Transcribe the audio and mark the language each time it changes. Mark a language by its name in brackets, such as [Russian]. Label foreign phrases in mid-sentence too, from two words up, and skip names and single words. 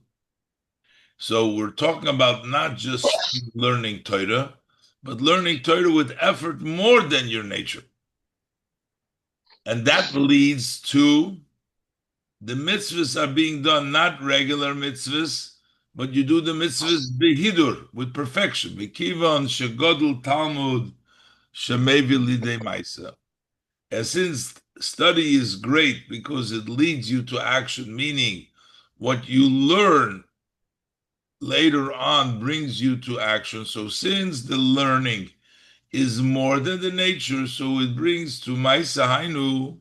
[English] So we're talking about not just learning Torah, but learning Torah with effort more than your nature. And that leads to the mitzvahs are being done, not regular mitzvahs, but you do the mitzvahs behidur, with perfection. [Hebrew] וכיון שגדול תלמוד שמביא לידי מעשה. [English] And since study is great because it leads you to action, meaning what you learn later on brings you to action. So since the learning is more than the nature, so it brings to [Hebrew] מעשה היינו.